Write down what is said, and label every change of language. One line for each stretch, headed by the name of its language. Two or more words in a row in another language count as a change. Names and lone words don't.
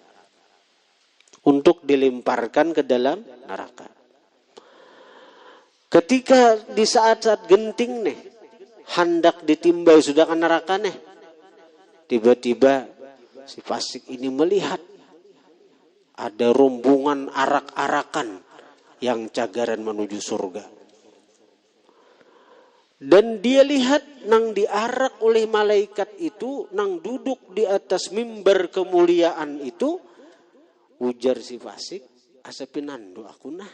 Indonesian: Untuk dilemparkan ke dalam neraka.
Banjar: Ketika di saat-saat genting nih, hendak ditimbai sudah ke neraka nih.
Indonesian: Tiba-tiba si fasik ini melihat ada rombongan arak-arakan yang cagaran menuju surga. Dan dia lihat nang diarak oleh malaikat itu, nang duduk di atas mimbar kemuliaan itu, ujar si fasik, asapinando aku nah.